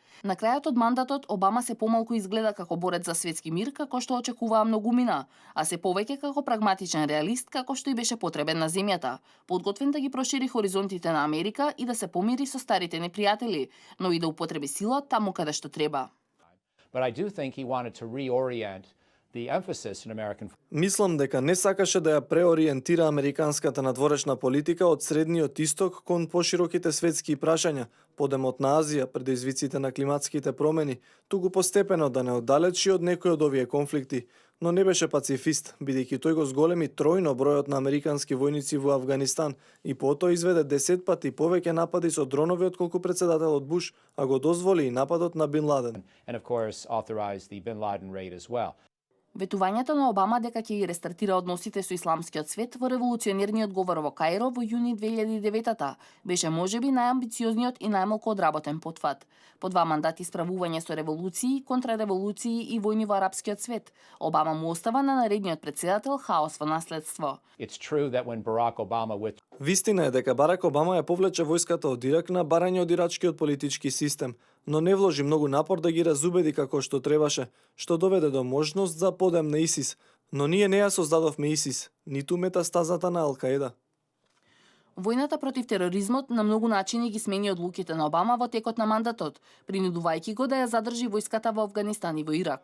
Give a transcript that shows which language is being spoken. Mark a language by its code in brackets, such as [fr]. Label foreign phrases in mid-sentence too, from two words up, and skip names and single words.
[mk] На крајот од мандатот Обама се помалку изгледа како борец за светски мир, како што очекуваа многумина, а се повеќе како прагматичен реалист, како што и беше потребен на земјата, подготвен да ги прошири хоризонтите на Америка и да се помири со старите непријатели, но и да употреби сила таму каде што треба. [en] But I do think he wanted to reorient the emphasis in American. [mk] Мислам дека не сакаше да ја преориентира американската надворешна политика од Средниот Исток кон пошироките светски прашања, подемот на Азија, предизвиците на климатските промени, туку постепено да не оддалечи од некои од овие конфликти, но не беше пацифист, бидејќи тој го зголеми тројно бројот на американски војници во Афганистан и потоа изведе 10 пати повеќе напади со дронови отколку председателот Буш, а го дозволи и нападот на Бин Ладен. [en] And of course authorized the Bin Laden raid as well. [mk] Ветувањето на Обама дека ќе ги рестартира односите со исламскиот свет во револуционерниот говор во Каиро во јуни 2009 беше можеби најамбициозниот и најмалку одработен потфат. По 2 мандати справување со револуции, контрареволуции и војни во арапскиот свет, Обама му остава на наредниот председател хаос во наследство. [en] It's true that when Barack Obama with [mk] Вистина е дека Барак Обама ја повлече војската од Ирак на барање од ирачкиот политички систем, но не вложи многу напор да ги разубеди како што требаше, што доведе до можност за подем на ИСИС, но ние не ја создадовме ИСИС, ниту метастазата на Ал-Каида. Војната против тероризмот на многу начини ги смени одлуките на Обама во текот на мандатот, принудувајќи го да ја задржи војската во Афганистан и во Ирак.